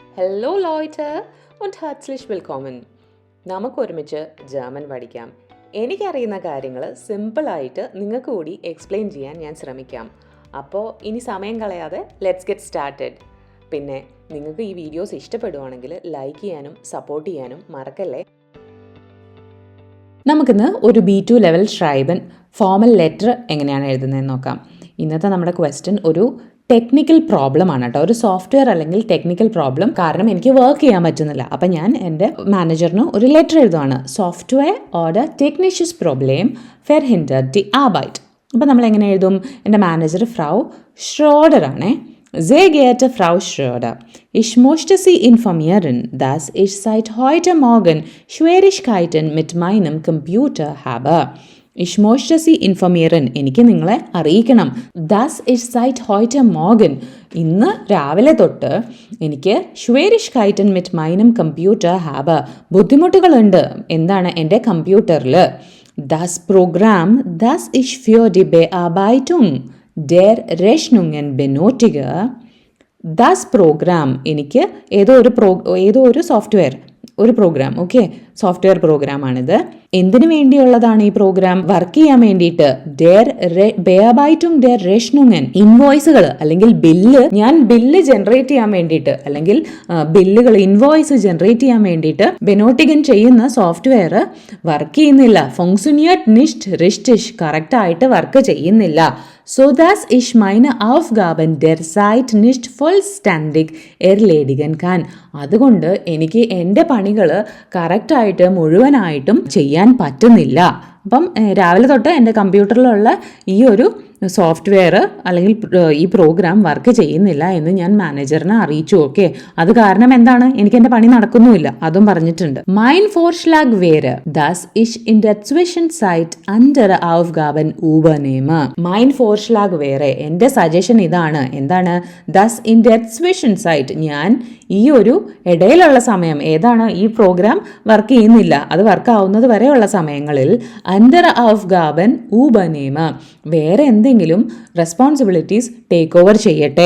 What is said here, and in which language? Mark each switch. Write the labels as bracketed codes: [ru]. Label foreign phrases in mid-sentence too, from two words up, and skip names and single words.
[de] Hello Leute und herzlich willkommen. [ml] നമുക്ക് ഒരുമിച്ച് ജർമ്മൻ പഠിക്കാം. എനിക്കറിയുന്ന കാര്യങ്ങൾ സിമ്പിളായിട്ട് നിങ്ങൾക്ക് കൂടി എക്സ്പ്ലെയിൻ ചെയ്യാൻ ഞാൻ ശ്രമിക്കാം. അപ്പോൾ ഇനി സമയം കളയാതെ [en] let's get started. [ml] പിന്നെ നിങ്ങൾക്ക് ഈ വീഡിയോസ് ഇഷ്ടപ്പെടുവാണെങ്കിൽ ലൈക്ക് ചെയ്യാനും സപ്പോർട്ട് ചെയ്യാനും മറക്കല്ലേ. നമുക്കിന്ന് ഒരു B2 ലെവൽ ഷ്രൈബൻ [en] formal letter [ml] എങ്ങനെയാണ് എഴുതുന്നതെന്ന് നോക്കാം. ഇന്നത്തെ നമ്മുടെ ക്വസ്റ്റ്യൻ ഒരു [en] technical problem [ml] ആണ് കേട്ടോ. ഒരു സോഫ്റ്റ്വെയർ അല്ലെങ്കിൽ [en] technical problem. [ml] കാരണം എനിക്ക് വർക്ക് ചെയ്യാൻ പറ്റുന്നില്ല. അപ്പം ഞാൻ എൻ്റെ മാനേജറിന് ഒരു ലെറ്റർ എഴുതുവാണ്. [de] Software oder technisches Problem verhindert die Arbeit. [ml] അപ്പം നമ്മൾ എങ്ങനെ എഴുതും? എൻ്റെ മാനേജർ ഫ്രൗ ഷ്രോഡർ ആണേ. [de] Sehr geehrte Frau Schröder, ich möchte Sie informieren, dass ich seit heute Morgen Schwierigkeiten mit meinem Computer habe. Ich möchte Sie informieren, [ml] എനിക്ക് നിങ്ങളെ അറിയിക്കണം. [de] Das ich seit heute Morgen, [ml] ഇന്ന് രാവിലെ തൊട്ട് എനിക്ക് [de] Schwierigkeiten mit meinem Computer habe, [ml] ബുദ്ധിമുട്ടുകളുണ്ട്. എന്താണ്? എൻ്റെ കമ്പ്യൂട്ടറിൽ. [de] Das Programm, das ich für die Bearbeitung der Rechnungen benötige, das Programm, [ml] എനിക്ക് ഏതോ ഒരു സോഫ്റ്റ്വെയർ, ഒരു പ്രോഗ്രാം, ഓക്കെ, സോഫ്റ്റ്വെയർ പ്രോഗ്രാമാണിത്. എന്തിനു വേണ്ടിയുള്ളതാണ് ഈ പ്രോഗ്രാം? വർക്ക് ചെയ്യാൻ വേണ്ടിയിട്ട്. [de] Bearbeitung der Rechnungen, [ml] ഇൻവോയ്സുകൾ അല്ലെങ്കിൽ ബില്ല്, ഞാൻ [en] bill generate [ml] ചെയ്യാൻ വേണ്ടിയിട്ട് അല്ലെങ്കിൽ ബില്ലുകൾ [en] invoice generate [ml] ചെയ്യാൻ വേണ്ടിയിട്ട് ബെനോട്ടിഗൻ ചെയ്യുന്ന [en] software work [ml] ചെയ്യുന്നില്ല. [de] ഫങ്ഷനിert nicht richtig, [ml] കറക്റ്റായിട്ട് വർക്ക് ചെയ്യുന്നില്ല. [de] So dass ich meine Aufgaben derzeit nicht vollständig erledigen kann. [ml] അതുകൊണ്ട് എനിക്ക് എൻ്റെ പണികൾ കറക്റ്റായിട്ട് മുഴുവനായിട്ടും ചെയ്യാൻ പറ്റുന്നില്ല. അപ്പം രാവിലെ തൊട്ട് എൻ്റെ കമ്പ്യൂട്ടറിലുള്ള ഈ ഒരു സോഫ്റ്റ്വെയർ അല്ലെങ്കിൽ ഈ പ്രോഗ്രാം വർക്ക് ചെയ്യുന്നില്ല എന്ന് ഞാൻ മാനേജറിനെ അറിയിച്ചു. ഓക്കെ, അത് കാരണം എന്താണ്? എനിക്ക് എൻ്റെ പണി നടക്കുന്നുമില്ല, അതും പറഞ്ഞിട്ടുണ്ട്. [de] Mein Vorschlag wäre, dass ich in der Zwischenzeit andere Aufgaben übernehme. Mein Vorschlag wäre, [ml] എൻ്റെ സജഷൻ ഇതാണ്. എന്താണ്? [de] Das in der Zwischenzeit, [ml] ഞാൻ ഈ ഒരു ഇടയിലുള്ള സമയം, ഏതാണ്? ഈ പ്രോഗ്രാം വർക്ക് ചെയ്യുന്നില്ല, അത് വർക്ക് ആവുന്നത് വരെയുള്ള സമയങ്ങളിൽ [de] andere Aufgaben übernehme, [ml] വേറെ എന്തെങ്കിലും [en] responsibilities take over [ml] ചെയ്യട്ടെ.